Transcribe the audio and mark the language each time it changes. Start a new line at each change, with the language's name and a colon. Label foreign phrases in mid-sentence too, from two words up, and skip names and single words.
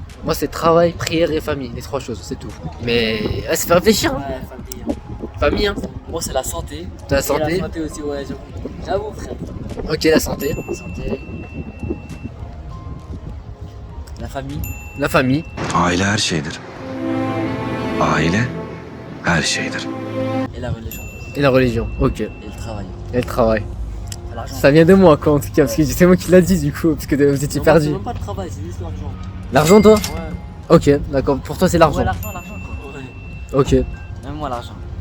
French: Moi c'est travail, prière et famille, les trois choses, c'est tout. Mais ouais, ça fait réfléchir hein. Ouais, famille. Famille hein. Moi, c'est la santé. T'as la Et santé. la santé aussi, ouais, j'avoue. J'avoue, frère. Ok la santé. La santé. La famille. La famille.
Turkish: Aile her şeydir. Aile her şeydir.
French: Et la religion. Et la religion. Ok. Et le travail. Et le travail. Et l'argent. Ça vient de moi quoi en tout cas, parce que c'est moi qui l'a dit du coup, parce que vous étiez Non, perdu. C'est même pas le travail, c'est juste l'argent. L'argent toi? Ouais. Ok, d'accord. Pour toi c'est l'argent. Ouais, l'argent, quoi. Ouais. Ok. Même moi, l'argent.